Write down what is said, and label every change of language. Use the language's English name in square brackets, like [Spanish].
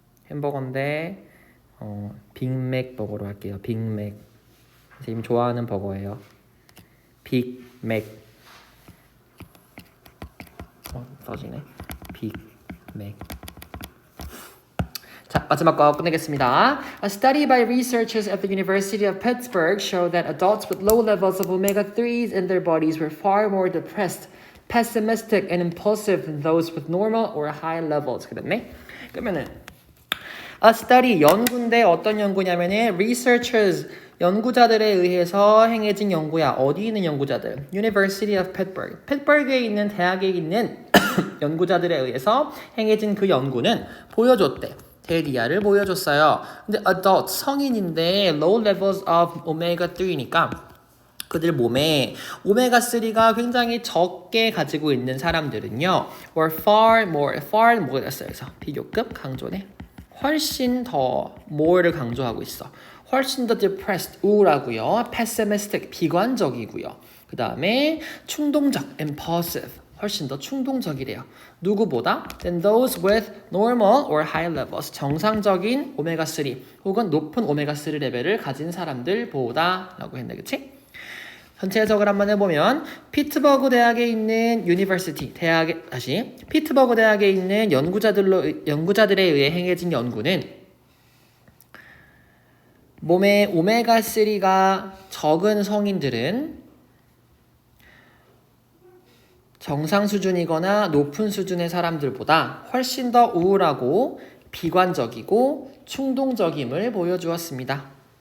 [Korean] 햄버거인데 빅맥 버거로 할게요. 빅맥. 선생님 좋아하는 버거예요. 빅맥. 써지네. 빅맥. 자, 마지막 거 끝내겠습니다. [English] A study by researchers at the University of Pittsburgh showed that adults with low levels of omega-3s in their bodies were far more depressed, pessimistic, and impulsive than those with normal or high levels. [Korean] 그랬네? 그러면은 A study, 연구인데 어떤 연구냐면은 researchers, 연구자들에 의해서 행해진 연구야. 어디 있는 연구자들? University of Pittsburgh. 피츠버그에 있는 대학에 있는 연구자들에 의해서 행해진 그 연구는 보여줬대. 데리아를 보여줬어요. 근데 adult, 성인인데 low levels of omega-3니까 그들 몸에 오메가3가 굉장히 적게 가지고 있는 사람들은요. or far 뭐가 됐어요. 그래서 비교급 강조네. 훨씬 더 more를 강조하고 있어. 훨씬 더 depressed, 우울하고요. pessimistic, 비관적이고요. 그 다음에 충동적, impulsive, 훨씬 더 충동적이래요. 누구보다? [English] Than those with normal or high levels. [Korean] 정상적인 오메가3 혹은 높은 오메가3 레벨을 가진 사람들보다 라고 했네. 그치? 전체 해석을 한번 해보면 피츠버그 대학에 있는 유니버시티 피츠버그 대학에 있는 연구자들에 의해 행해진 연구는 몸에 오메가3가 적은 성인들은 정상 수준이거나 높은 수준의 사람들보다 훨씬 더 우울하고 비관적이고 충동적임을 보여주었습니다.